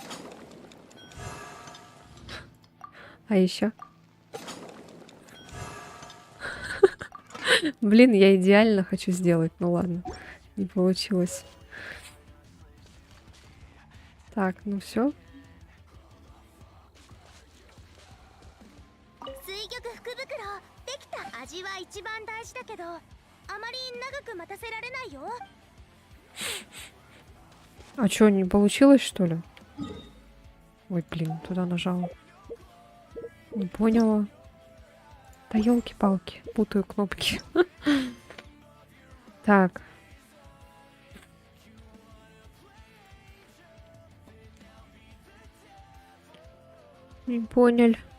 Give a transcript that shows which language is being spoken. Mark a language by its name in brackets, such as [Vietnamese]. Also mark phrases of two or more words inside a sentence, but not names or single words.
[Russian] А еще. Блин, я идеально хочу сделать. Ну ладно, не получилось. Так, ну все. [Japanese] 水玉福袋できた。味は一番大事だけど、あまり長く待たせられないよ。 [Russian] А что, не получилось, что ли? Ой, блин, туда нажала. Не поняла. Да елки-палки, путаю кнопки. Так. Не понял.